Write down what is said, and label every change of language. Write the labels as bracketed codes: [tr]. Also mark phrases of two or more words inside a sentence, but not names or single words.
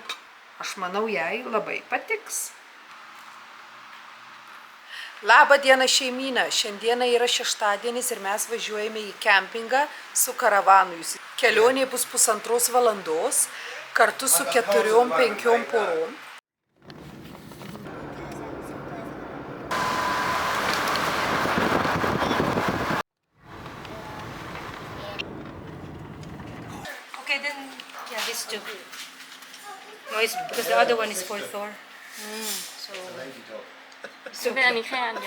[lt] Aš manau, jai labai patiks. Labą dieną šeimyną. Šiandieną yra šeštadienis ir mes važiuojame į kempingą su karavanu. Kelionė bus 1,5 valandos kartu su 4-5 porom. [en] Okay, then, yeah, these two. No, it's because the other one is for Thor. So, Lady dog. [th] ซื้อเป็นอันนี้แค่อันเดียว